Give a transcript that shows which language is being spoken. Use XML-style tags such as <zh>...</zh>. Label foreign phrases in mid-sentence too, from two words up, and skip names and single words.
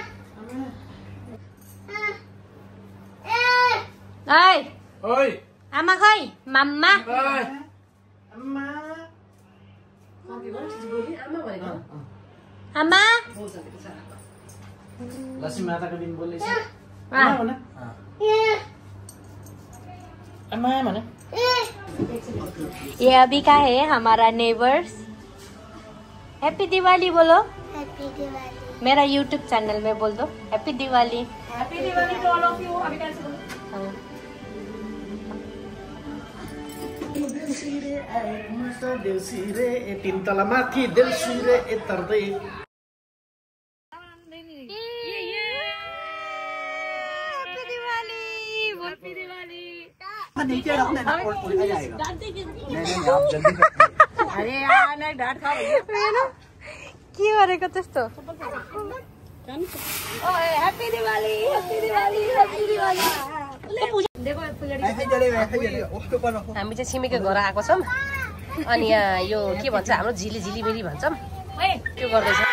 <ne>ओइ आमा खै माम्मा. आमा</ne> <hi>लक्ष्मी माता का दिन बोले ये अभी का है हमारा नेबर्स. हैप्पी दिवाली बोलो. हैप्पी दिवाली. मेरा यूट्यूब चैनल में बोल दो हैप्पी दिवाली.</hi> <en>Happy Diwali to all of you.</en> <hi>अभी कैसे बोलो.</hi> <ne>देउसिरे आएको मस देउसिरे ए तीन तला माथि देउसिरे ए तर्दै. हैप्पी दिवाली. हैप्पी दिवाली.</ne> <hi>अरे यार ना डाँट खा भैया</hi> <ne>के गरेको त्यस्तो. ओए हैप्पी दिवाली. हैप्पी दिवाली. हैप्पी दिवाली. हामी चाहिँ छिमेकीको घर आएको छौँ. अनि यहाँ यो के भन्छ हाम्रो झिली झिलिमिली भन्छौँ त्यो गर्दैछ.</ne>